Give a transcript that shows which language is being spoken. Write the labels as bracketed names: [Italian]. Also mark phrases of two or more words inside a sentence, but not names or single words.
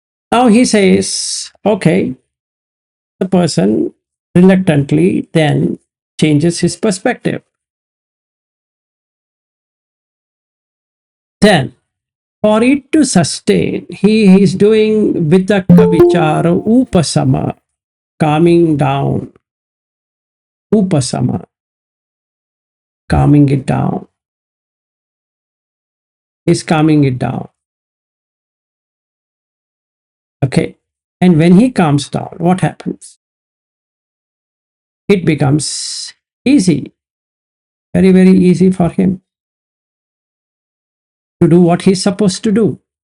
[English] Now he says, okay, the person reluctantly then changes his perspective. Then, for it to sustain, he is doing [Pali] vidaka vichara upasama, [English] calming down, upasama, calming it down. He's calming it down. Okay. And when he calms down, what happens? It becomes easy, very, very easy for him to do what he's supposed to do.